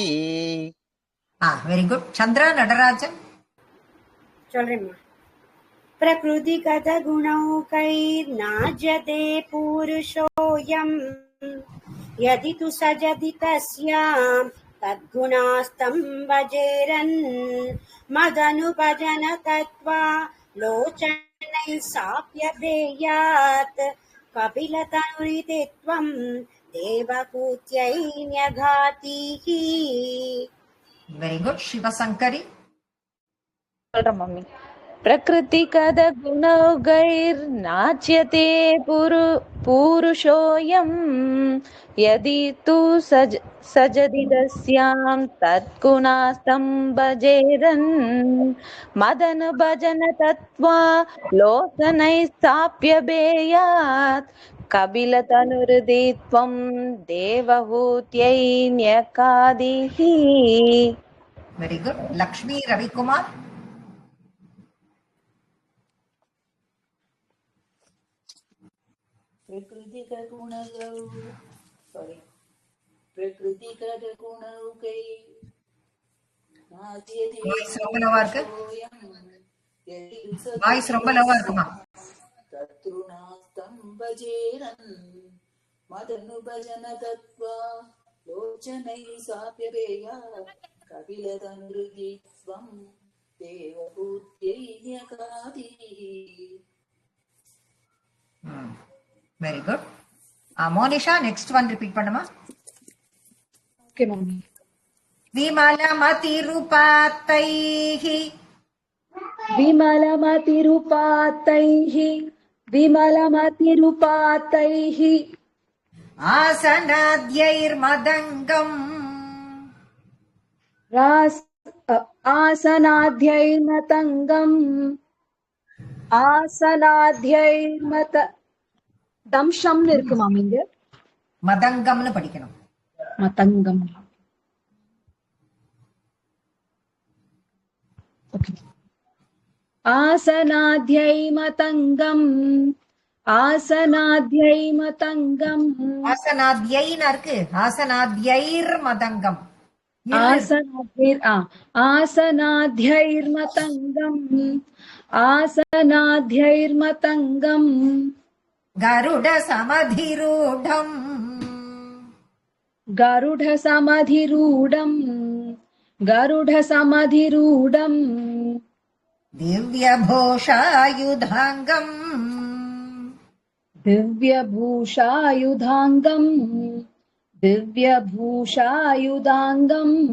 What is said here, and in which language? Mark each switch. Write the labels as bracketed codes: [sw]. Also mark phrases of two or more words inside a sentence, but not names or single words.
[en] very good. சந்திரா நடராஜன். [ta] சொல்றேம்மா. [sa] प्रकृतिगतगुणौकैर्नाज्यते पुरुषोऽयम् यदि तु सजति तस्यां तद्गुणास्तं भजेरन् मदनुभजन तत्त्वा लोचनैः साप्यभेयात् कपिलतनुरिति त्वं देवहूत्यै न्यघातीः. [en] Very good. Shivasankari. [ta] சொல்றேன் மம்மி. [sa] प्रकृतिकदगुणौकैर्नाच्यते पुरुषोऽयम् यदि तु सजति तस्यां तद्गुणास्तं भजेरन् मदनुभजन तत्त्वा लोचनैः साप्यभेयात् कपिलतनुरिति त्वं देवहूत्यै न्यकादिः. [en] Very good. Lakshmi Ravikumar. [ta] வாய்ஸ் ரொம்ப லோவா இருக்கு. வாய்ஸ் ரொம்ப லோவா இருக்குமா? [sa] मदनुभजन तत्त्वा लोचनैः साप्यभेयात् कपिलतनुरिति त्वं देवहूत्यै न्यकादिः. [en] Very good. Monisha, next one repeat பண்ணுமா? Okay, mummy. [sa] विमलमतिरुपातैः विमलमतिरुपातैः आसनाद्यैर्मदङ्गम् [ta] ஆசனாத்யைர்மத தம்ஷம்னு இருக்கு மாமி. இங்க மதங்கம்னு படிக்கணும். [sa] மதங்கம். आसनाद्यैमदङ्गम् आसनाद्यैमदङ्गम् [ta] ஆசனாத்யைன்னு இருக்கு. ஆசனாத்யைர்மதங்கம். [sa] आसनाद्यैर्मदङ्गम् आसनाद्यैर्मदङ्गम् गरुडसमधिरूढम् गरुडसमधिरूढम् गरुडसमधिरूढम् दिव्यभूषायुधाङ्गम् दिव्यभूषायुधाङ्गम् दिव्यभूषायुधाङ्गम्